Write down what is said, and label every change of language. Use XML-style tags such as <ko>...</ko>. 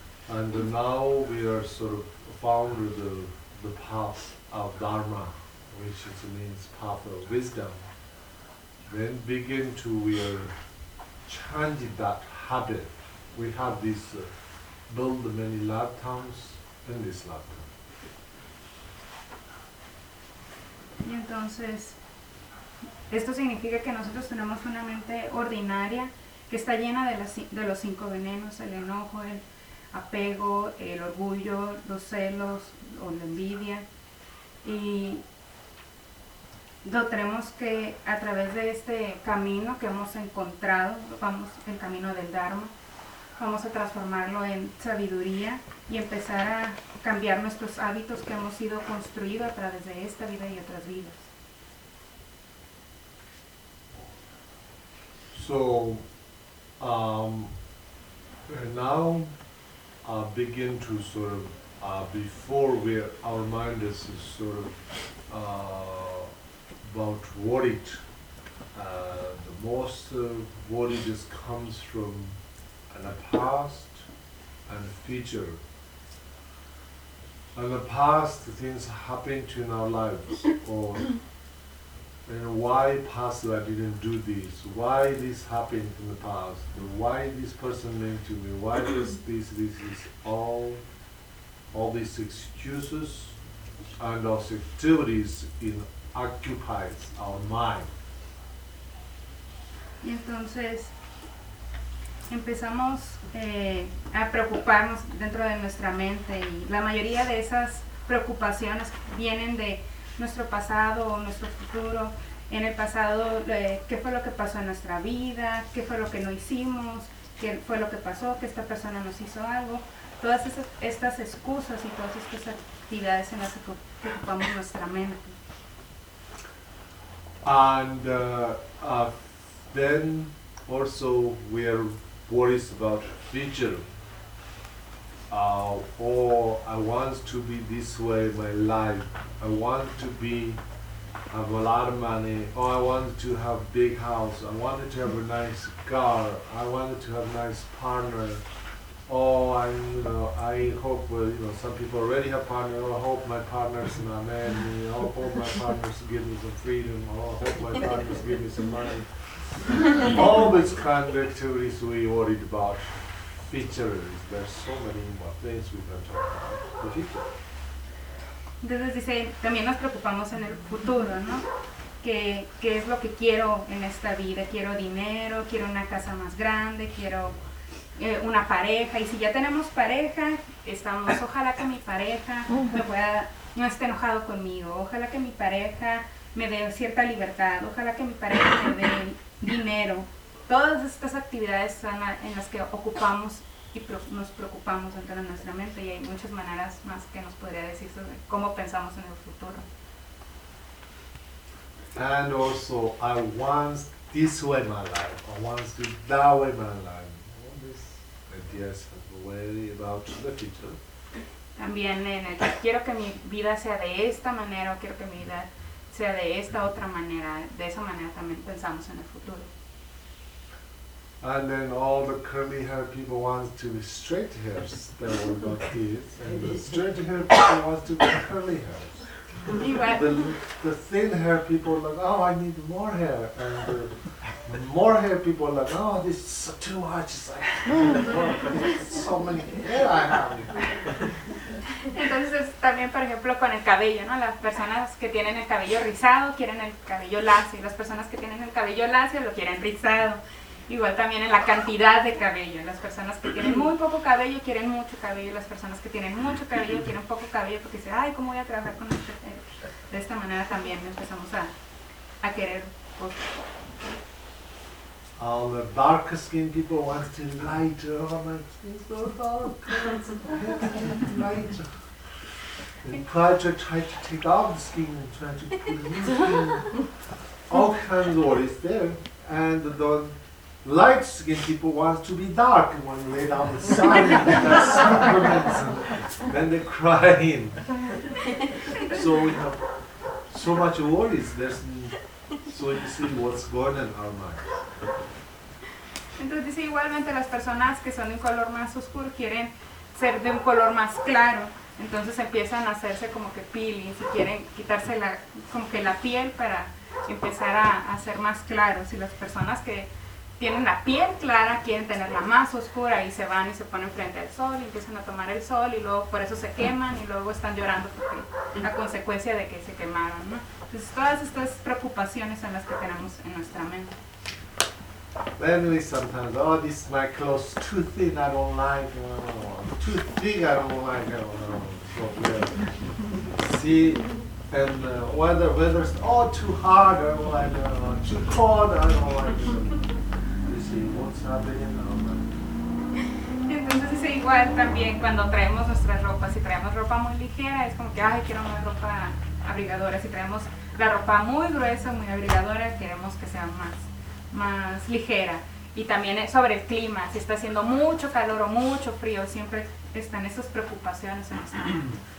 <en>And now we are sort of found the path of Dharma, which is means path of wisdom. Then begin to we are changing that habit. We have this build many lifetimes in this lifetime.</en> <es>Y entonces, esto significa que nosotros tenemos una mente ordinaria que está llena de los cinco venenos, el enojo, el apego, el orgullo, los celos o la envidia, y lo tenemos que, a través de este camino que hemos encontrado, vamos el camino del Dharma, vamos a transformarlo en sabiduría y empezar a cambiar nuestros hábitos que hemos ido construido a través de esta vida y otras vidas.</es> <en>So, now begin to sort of before we are, our mind is sort of about worried. The most worried just comes from the past and future. In the past, things happened to in our lives, or and why past that didn't do this? Why this happened in the past? Why this person meant to me? Why is this? This is all these excuses and those activities in occupies our mind.</en> <es>Y entonces empezamos a preocuparnos dentro de nuestra mente, y la mayoría de esas preocupaciones vienen de nuestro pasado o nuestro futuro. En el pasado, ¿qué fue lo que pasó en nuestra vida? ¿Qué fue lo que no hicimos? ¿Qué fue lo que pasó? ¿Que esta persona nos hizo algo? Todas esas, estas excusas y todas estas actividades en las que ocupamos nuestra mente.</es> <en>And then also we are worried about future. Or I want to be this way in my life. I want to be have a lot of money, or I wanted to have big house, I wanted to have a nice car, I wanted to have a nice partner, or I hope, some people already have partner, or I hope my partner's not mad at me, or I hope my partner's give me some freedom, or I hope my partner's give me some money. All these kind of activities we worried about. Features, there's so many more things we can talk about. The future.</en> <es>Entonces dice, también nos preocupamos en el futuro, ¿no? ¿Qué es lo que quiero en esta vida? Quiero dinero, quiero una casa más grande, quiero una pareja. Y si ya tenemos pareja, estamos, ojalá que mi pareja me pueda, no esté enojado conmigo. Ojalá que mi pareja me dé cierta libertad. Ojalá que mi pareja me dé dinero. Todas estas actividades son en las que ocupamos y nos preocupamos dentro de nuestra mente, y hay muchas maneras más que nos podría decir sobre cómo pensamos en el futuro.</es> <en>And also, I want this way my life, I want to that way my life. All these ideas are worry about the future.</en> <es>También en el que quiero que mi vida sea de esta manera, o quiero que mi vida sea de esta otra manera, de esa manera también pensamos en el futuro.</es> <en>And then all the curly hair people want to be straight hairs that were not kids, and the straight hair people want to be curly hairs. The thin hair people like, oh, I need more hair, and the more hair people like, oh, this is too much. It's like, oh, so many hair I have.</en> <es>Entonces, también, por ejemplo, con el cabello, ¿no? Las personas que tienen el cabello rizado quieren el cabello lacio, y las personas que tienen el cabello lacio lo quieren rizado. Igual también en la cantidad de cabello, las personas que tienen muy poco cabello quieren mucho cabello, las personas que tienen mucho cabello quieren poco cabello, porque dicen, ay, ¿cómo voy a trabajar con este? De esta manera también empezamos a querer.</es> <en>All the dark skin people want to lighter, all my skin so dark, lighter. They try to take off the skin and try to put the skin. All kinds of what is there, and don't. Light skin people want to be dark when they lay down the sun and the supplements and then they cry in. So we have so much worries. There's so you see what's going on in our mind.</en> <es>Entonces dice igualmente las personas que son de un color más oscuro quieren ser de un color más claro. Entonces empiezan a hacerse como que peelings y quieren quitarse la como que la piel para empezar a ser más claros. Y las personas que tienen la piel clara, quieren tenerla más oscura y se van y se ponen frente al sol y empiezan a tomar el sol y luego por eso se queman y luego están llorando porque la consecuencia de que se quemaron, ¿no? Entonces todas estas preocupaciones son las que tenemos en nuestra mente.</es> <en>Then we sometimes, oh, this is my clothes too thin, I don't like, too big, I don't like, See? And weather is all too hard, or like too cold, or like, you see what's happening now.</en> <es>Entonces dice igual también cuando traemos nuestras ropas, si traemos ropa muy ligera, es como que, ay, quiero más ropa abrigadora. Si traemos la ropa muy gruesa, muy abrigadora, queremos que sea más ligera. Y también sobre el clima, si está haciendo mucho calor o mucho frío, siempre están esas preocupaciones en nuestra mente.</es>